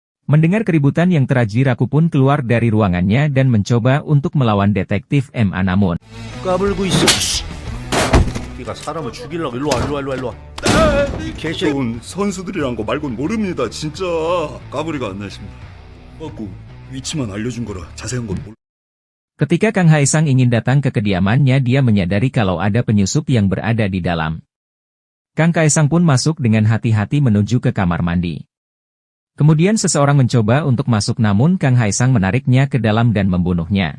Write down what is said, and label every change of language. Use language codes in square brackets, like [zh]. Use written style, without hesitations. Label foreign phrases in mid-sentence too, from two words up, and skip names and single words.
[id] Mendengar keributan yang terjadi, Raku pun keluar dari ruangannya dan mencoba untuk melawan detektif MA namun [ko] 까불고 있어. 네가 사람을 죽이려고 일로 와, 일로 와, 일로 와, 일로 와. 이 개새끼. 선수들이란 거 말곤 모릅니다. 진짜 까불이가 안 나십니다. 맞고 위치만 알려준 거라 자세한 건 몰라. [id] ketika Kang Haesang ingin datang ke kediamannya, dia menyadari kalau ada penyusup yang berada di dalam. Kang Haesang pun masuk dengan hati-hati menuju ke kamar mandi. Kemudian seseorang mencoba untuk masuk namun Kang Haesang menariknya ke dalam dan membunuhnya.